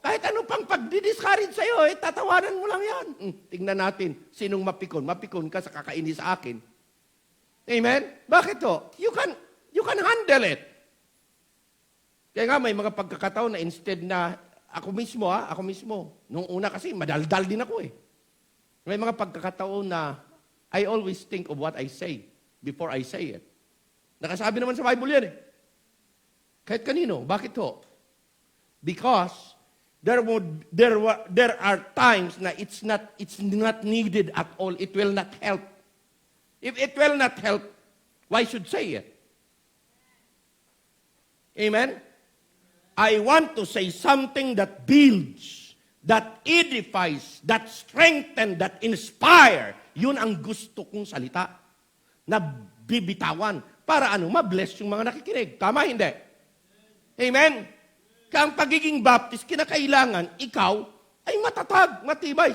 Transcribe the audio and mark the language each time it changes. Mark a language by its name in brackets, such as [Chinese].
[Filipino] Kahit ano pang pagdidiscourage sa'yo, tatawanan mo lang yan. Tingnan natin, sinong mapikon? Mapikon ka sa kakaini sa akin. Amen? Bakit to? You can handle it. Kaya nga may mga pagkakataon na instead na ako mismo. Nung una kasi, madaldal din ako eh. [English] May mga pagkakataon na I always think of what I say before I say it. [Filipino] Nakasabi naman sa Bible yan eh. Kahit kanino. Bakit to? [English] Because there are times na it's not needed at all. It will not help. If it will not help, why should say it? Amen? I want to say something that builds, that edifies, that strengthens, that inspire. [Filipino] Yun ang gusto kong salita na bibitawan para ma-bless yung mga nakikinig. Tama, hindi? Amen? Kaya ang pagiging Baptist, kinakailangan, ikaw ay matatag, matibay.